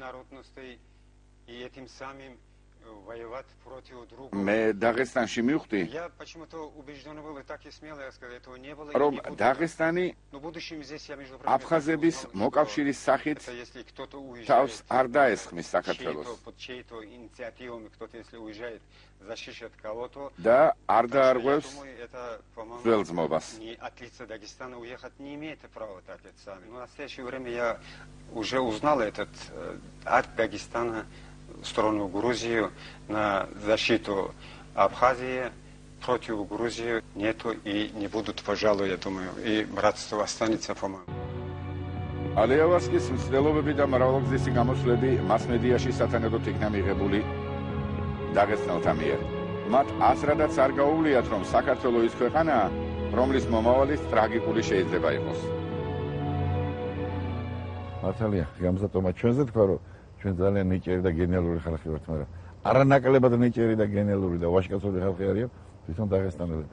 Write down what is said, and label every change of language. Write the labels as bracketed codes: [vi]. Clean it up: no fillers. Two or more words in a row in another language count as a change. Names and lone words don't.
[ka] მე დაღესტანში მივხვდი, რომ დაღესტანი აფხაზების მოკავშირის სახით თავს არ დაესხმის საქართველოს და არ დაარღვევს ძველძმობას. [ru] Сторону Грузию на защиту Абхазии, против Грузии нету и не будут, пожалуй, я думаю, и братство останется, по-моему. [ka] ალი ავარსკის მცდელობები და მრავალგზისი გამოსვლები მასმედიაში სათანადოდ იქნა მიღებული დაღესტნელთა მიერ. მათ ასრადაც არ გაუვლიათ, რომ საქართველო ის ქვეყანაა, რომლის მომავალი ტრაგიკული შეიძლება იყოს. მართალია, გამზადობა ჩვენზე თქვა, რომ ჩვენ ძალიან ნიჭიერი და გენიალური ხალხი ვართ, მაგრამ არანაკლებად ნიჭიერი და გენიალური და ვაჟკაცური ხალხი არიან თვითონ დაღესტანელები.